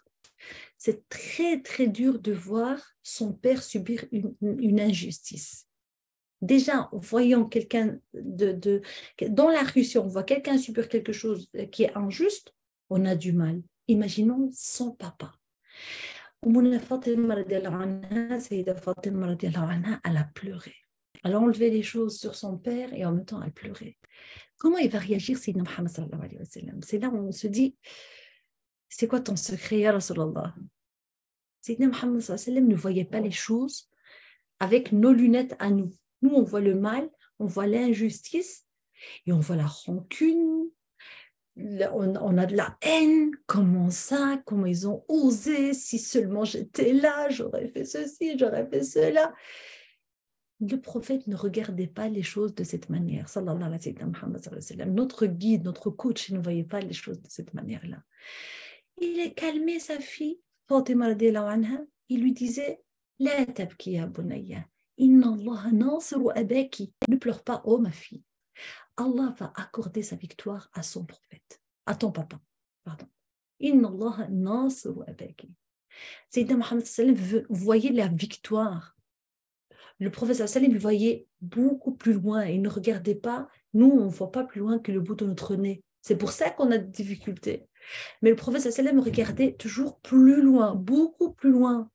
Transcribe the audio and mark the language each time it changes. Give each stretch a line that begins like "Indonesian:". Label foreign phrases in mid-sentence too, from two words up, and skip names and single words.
French: C'est très, très dur de voir son père subir une injustice. Déjà, voyant quelqu'un dans la rue, si on voit quelqu'un subir quelque chose qui est injuste, on a du mal. Imaginons son papa.
Arabic: فاطمة رضي الله عنها، سيدة فاطمة رضي الله عنها,
French: elle a pleuré. Elle a enlevé les choses sur son père et en même temps, elle pleurait. Comment il va réagir Sayyidina Muhammad
Arabic: صلى الله عليه وسلم?
French: C'est là où on se dit, c'est quoi ton secret,
Arabic: يا رسول الله?
French: Sayyidina Muhammad
Arabic: صلى الله عليه وسلم
French: ne voyait pas les choses avec nos lunettes à nous. Nous, on voit le mal, on voit l'injustice et on voit la rancune, on a de la haine. Comment ça? Comment ils ont osé? Si seulement j'étais là, j'aurais fait ceci, j'aurais fait cela. Le prophète ne regardait pas les choses de cette manière.
Arabic: صلى الله عليه وسلم.
French: Notre guide, notre coach ne voyait pas les choses de cette manière-là. Il a calmé sa fille, Fatima
Arabic: رضي الله عنها.
French: Il lui disait
Arabic: لا تبكي يا بنية، إن الله ناصر أباك.
French: Ne pleure pas, oh ma fille. Allah va accorder sa victoire à son prophète, à ton papa. Pardon.
Arabic: إن الله ناصر أباك.
French: Sayyidina Muhammad sallam voyait la victoire. Le prophète sallam voyait beaucoup plus loin. Il ne regardait pas. Nous, on ne voit pas plus loin que le bout de notre nez. C'est pour ça qu'on a des difficultés. Mais le prophète sallam regardait toujours plus loin, beaucoup plus loin.